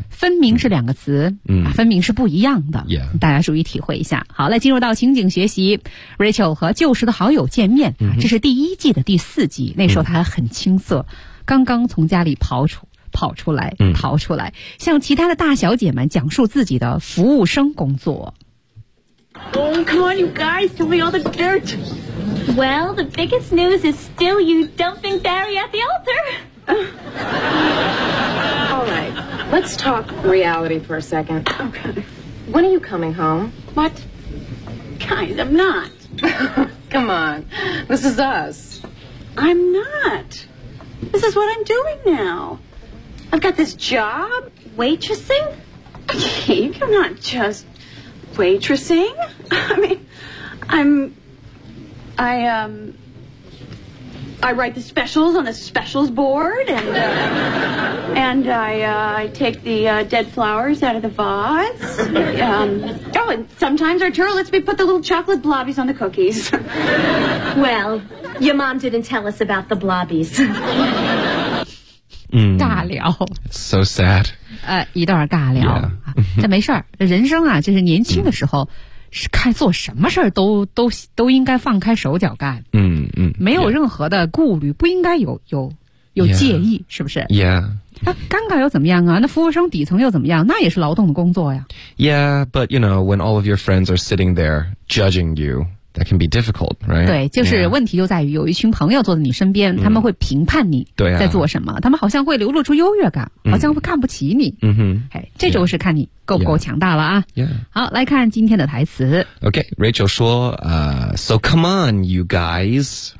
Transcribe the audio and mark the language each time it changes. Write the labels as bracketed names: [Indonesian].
[Chinese] 分明是两个词，分明是不一样的。大家注意体会一下。好，来进入到情景学习。Rachel 和旧时的好友见面，这是第一季的第四集，那时候他还很青涩，刚刚从家里逃出来，向其他的大小姐们讲述自己的服务生工作。 [English] Oh, come on, you guys, tell me all the dirt. Well, the biggest news is still you dumping Barry at the altar. All right, let's talk reality for a second. Okay. When are you coming home? What? Guys, I'm not. Come on, this is us. I'm not. This is what I'm doing now. I've got this job, waitressing. Kate, I'm not just waitressing. I mean, I write the specials on the specials board, and I take the dead flowers out of the vase. Oh, and sometimes Arturo lets me put the little chocolate blobbies on the cookies. Well, your mom didn't tell us about the blobbies. [Chinese] 尬聊 [English] ，so sad， [Chinese] 一段尬聊、这没事儿，人生啊，就是年轻的时候，是看做什么事儿都应该放开手脚干，没有任何的顾虑， yeah. 不应该有介意， [English] yeah. [Chinese] 是不是 [English] ？Yeah， [Chinese] 那尴尬又怎么样啊？那服务生底层又怎么样？那也是劳动的工作呀。 [English] Yeah， but you know when all of your friends are sitting there judging you。 That can be difficult, right? [Chinese] 对，就是问题就在于有一群朋友坐在你身边，他们会评判你在做什么，他们好像会流露出优越感，好像会看不起你。这就是看你够不够强大了啊。好，来看今天的台词。 [English] Okay, Rachel 说 so come on, you guys.